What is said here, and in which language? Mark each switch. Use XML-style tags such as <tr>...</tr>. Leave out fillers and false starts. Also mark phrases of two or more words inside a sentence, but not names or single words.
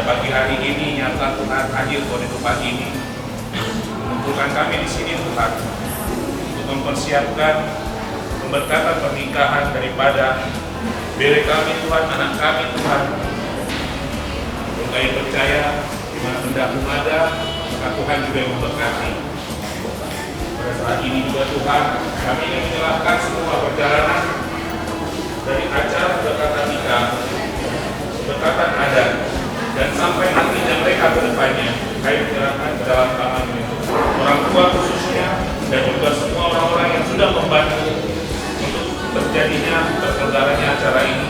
<id>pagi hari ini nyata Tuhan hadir pada pagi ini mengumpulkan kami di sini Tuhan untuk mempersiapkan pemberkatan pernikahan daripada bere kami Tuhan, anak kami Tuhan. Kami percaya di mana pendahulu ada maka Tuhan juga yang memberkati. Pada saat ini juga Tuhan kami ingin menyerahkan semua perjalanan dari acara pemberkatan nikah, pemberkatan adat, dan sampai nantinya mereka ke depannya, kami menyerahkan ke dalam tangan orang tua khususnya dan juga semua orang-orang yang sudah membantu untuk terjadinya terselenggaranya acara ini.</id>